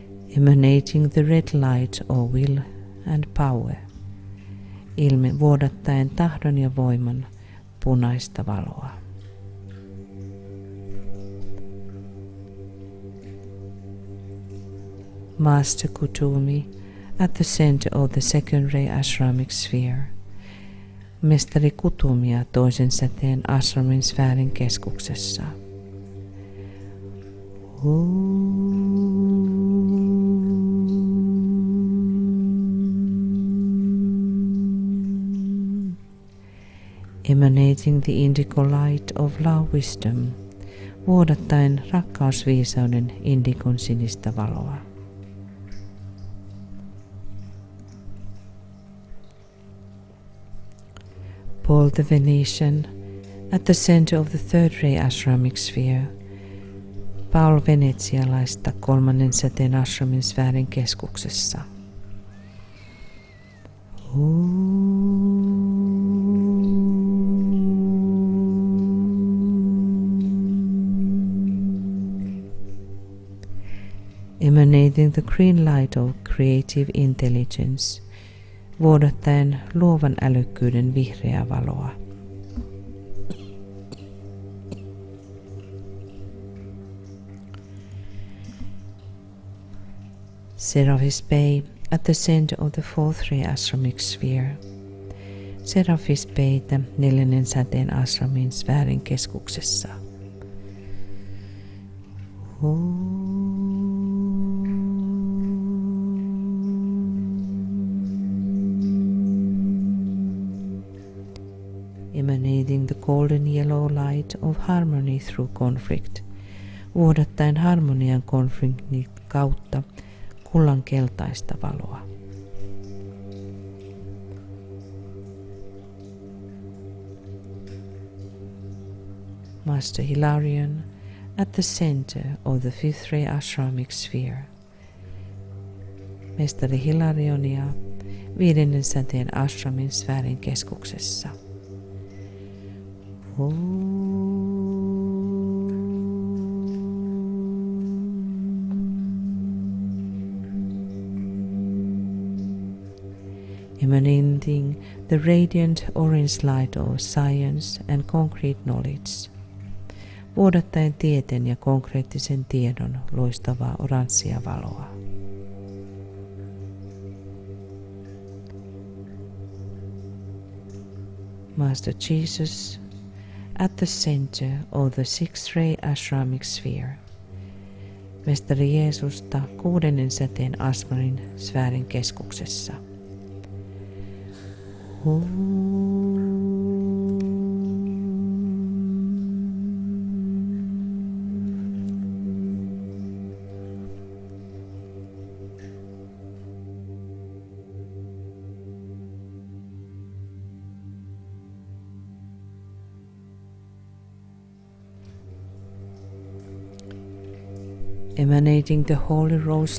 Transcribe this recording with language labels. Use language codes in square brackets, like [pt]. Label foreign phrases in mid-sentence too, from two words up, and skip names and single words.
[en] emanating the red light of will and power, [fi] vuodattaen tahdon ja voiman punaista valoa. [en] Master Kutumi at the center of the second ray ashramic sphere. [fi] Mestari Kutumia toisen säteen ashramin sfäärin keskuksessa. [en] Emanating the indigo light of love wisdom, [fi] vuodattaen rakkausviisauden indikon sinistä valoa. [en] Paul the Venetian at the center of the third ray ashramic sphere. [fi] Paul venetsialaista kolmannen säteen ashramin sfäärin keskuksessa. [en] Emanating the green light of creative intelligence, [fi] vuodattaen luovan älykkyyden vihreää valoa. [en] Seraphis Bay at the center of the fourth ray ashramic sphere. [fi] Seraphis Baytä neljännen säteen ashramin sfäärin keskuksessa. [en] Emanating the golden yellow light of harmony through conflict, [fi] vuodattaen harmonian konfliktin kautta kullan keltaista valoa. [en] Master Hilarion at the center of the fifth ray ashramic sphere. [fi] Mestari Hilarionia viidennen säteen ashramin sfäärin keskuksessa. [en] Emanating the radiant orange light of science and concrete knowledge, [fi] vuodattaen tieteen ja konkreettisen tiedon loistavaa oranssia valoa. [en] Master Jesus at the center of the sixth ray ashramic sphere. [fi] Mestari Jeesusta kuudennen säteen ashramin sfäärin keskuksessa. [en] Emanating the holy rose